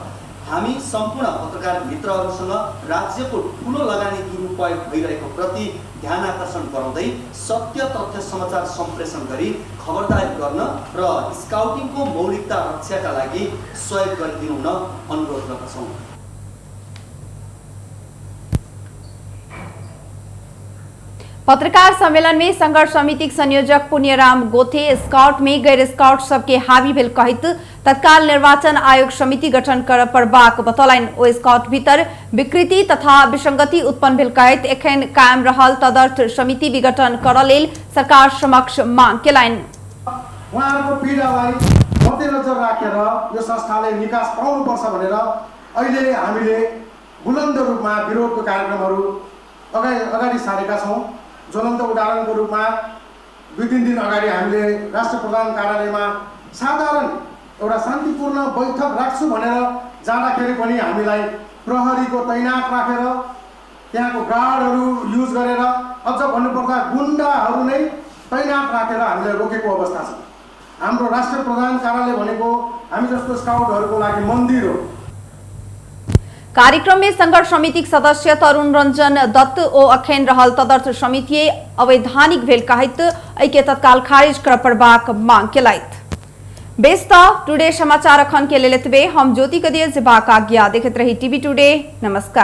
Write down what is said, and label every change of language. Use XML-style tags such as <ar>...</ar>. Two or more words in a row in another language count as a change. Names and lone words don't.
<ne>हामी सम्पूर्ण पत्रकार मित्रहरूसँग राज्यको ठूलो लगानी दुरुपयोग भइरहेको प्रति ध्यान आकर्षण गराउँदै सत्य तथ्य समाचार सम्प्रेषण गरी खबरदारी गर्न र स्काउटिङको मौलिकता रक्षाका लागि सहयोग गरिदिनु हुन अनुरोध गर्दछौँ।</ne> <mai>पत्रकार सम्मेलन में संघर्ष समिति संयोजक पुण्यराम गोथे स्काउट में गैर स्काउट सबके हावी भेल कहित तत्काल निर्वाचन आयोग समिति गठन कर प्रबाक बतौलाइन। ओ स्काउट भीतर विकृति तथा विसंगति उत्पन्न भेल कहित एखन कायम रहल तदर्थ समिति विघटन कर लेल सरकार समक्ष मांग केलाइन।</mai> <ne>उहाँहरूको पीडालाई मध्यनजर राखेर यो संस्थाले निकास पाउनुपर्छ भनेर अहिले हामीले बुलन्द रूपमा विरोधको कार्यक्रमहरू अगाडि सारेका छौँ। ज्वलन्त उदाहरणको रूपमा 2-3 दिन अगाडि हामीले राष्ट्र प्रधान कार्यालयमा साधारण एउटा शान्तिपूर्ण बैठक राख्छु भनेर जाँदाखेरि पनि हामीलाई प्रहरीको तैनात राखेर त्यहाँको गार्डहरू युज गरेर अझ भन्नुपर्दा गुण्डाहरू नै तैनात राखेर हामीले रोकेको अवस्था छ। हाम्रो राष्ट्र प्रधान कार्यालय भनेको हामी जस्तो स्काउटहरूको लागि मन्दिर हो।</ne> <mai>कार्यक्रम में संघर्ष समिति सदस्य तरुण रंजन दत्त ओ अखन रहल तदर्थ समिति अवैधानिक भेल कहित ऐके तत्काल खारिज कर प्रबाक मांग केलैथ। बेस्ता टुडे समाचार अखन के लेल एतबे। हम ज्योति कदिया जेबाक आज्ञा देखैत रही टीवी टुडे।</mai>